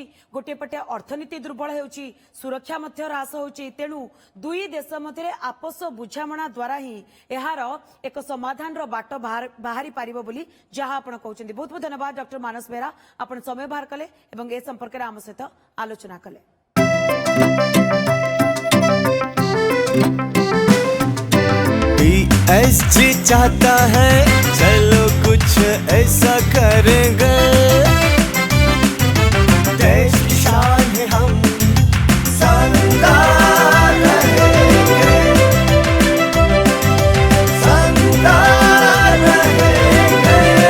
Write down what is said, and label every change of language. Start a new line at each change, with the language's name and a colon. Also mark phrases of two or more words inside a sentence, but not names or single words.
Odia: ଗୋଟିଏ ପଟେ ଅର୍ଥନୀତି ଦୁର୍ବଳ ହେଉଛି, ସୁରକ୍ଷା ମଧ୍ୟ ହ୍ରାସ ହେଉଛି। ତେଣୁ ଦୁଇ ଦେଶ ମଧ୍ୟରେ ଆପୋଷ ବୁଝାମଣା ଦ୍ୱାରା ହିଁ ଏହାର ଏକ ସମାଧାନର ବାଟ ବାହାରି ପାରିବ ବୋଲି ଯାହା ଆପଣ କହୁଛନ୍ତି। ବହୁତ ବହୁତ ଧନ୍ୟବାଦ ଡକ୍ଟର ମାନସ ବେହେରା, ଆପଣ ସମୟ ବାହାର କଲେ ଏବଂ ଏ ସମ୍ପର୍କରେ ଆମ ସହିତ ଆଲୋଚନା କଲେ।
Hindi: BSG चाहता है चलो कुछ ऐसा करेंगे, देश की शान है हम शानदार रहेंगे, शानदार रहेंगे।